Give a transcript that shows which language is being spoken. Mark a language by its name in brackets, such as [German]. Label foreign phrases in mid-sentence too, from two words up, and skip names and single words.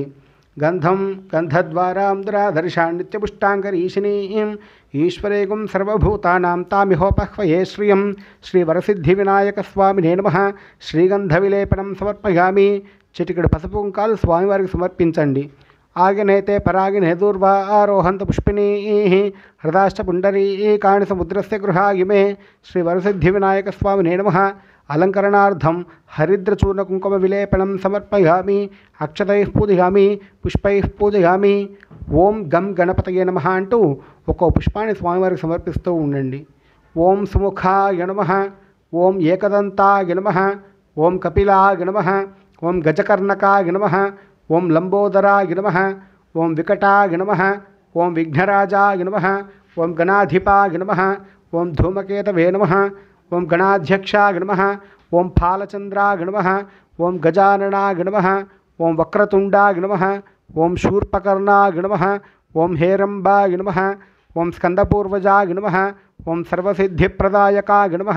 [Sanskrit] గంధం గంధద్వారాం దురాదర్శాన్ నిత్యపుష్టాంకరీషిణీం ఈశ్వరేగుం సర్వభూతానాం తామిహోపహ్వయే శ్రియం. శ్రీ వరసిద్ధి వినాయక స్వామినే నమః. శ్రీగంధ విలేపనం సమర్పయామి. [Telugu] చిటికెడు పసుపు కుంకాలు స్వామివారికి సమర్పించండి. [Sanskrit] आग्नेते परागिने दूर्वा आरोहन्त पुष्पिणीः हृदाश्च पुण्डरीकाणि समुद्रस्य गृहागिमे श्रीवरसिद्धिविनायकस्वामिने नमः। अलङ्करणार्थं हरिद्रचूर्णकुङ्कुमविलेपनं समर्पयामि, अक्षतैः पूजयामि, पुष्पैः पूजयामि। ఓం గం గణపతయే నమః [Telugu] అంటూ ఒక్కో పుష్పాన్ని స్వామివారికి సమర్పిస్తూ ఉండండి. [Sanskrit] ఓం సుముఖాయ నమః, ఓం ఏకదంతాయ నమః, ఓం కపిలాయ నమః, ఓం గజకర్ణకాయ నమః, ఓం లంబోదరాయ నమః, ఓం వికటాయ నమః, ఓం విఘ్నరాజాయ నమః, ఓం గణాధిపాయ నమః, ఓం ధూమకేతవే నమః, ఓం గణాధ్యక్షాయ నమః, ఓం ఫాలచంద్రాయ నమః, ఓం గజాననాయ నమః, ఓం వక్రతుండాయ నమః, ఓం శూర్పకర్ణాయ నమః, ఓం హేరంబాయ నమః, ఓం స్కందపూర్వజాయ నమః, ఓం సర్వసిద్ధిప్రదాయకాయ నమః.